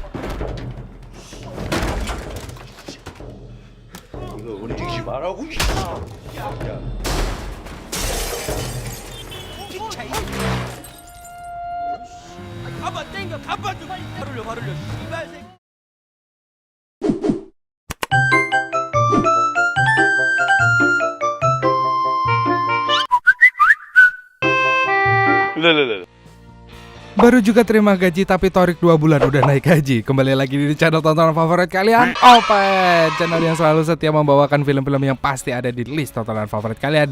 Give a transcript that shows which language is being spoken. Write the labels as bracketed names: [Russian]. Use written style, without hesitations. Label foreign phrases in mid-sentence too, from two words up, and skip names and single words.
[Korean] 이거 움직이지 말라고. 가봐 땡겨 가봐 좀 바르려 씨발 새끼. [Indonesian] Baru juga terima gaji tapi Torik 2 bulan udah naik gaji. Kembali lagi di channel tontonan favorit kalian, Opet, channel yang selalu setia membawakan film-film yang pasti ada di list tontonan favorit kalian.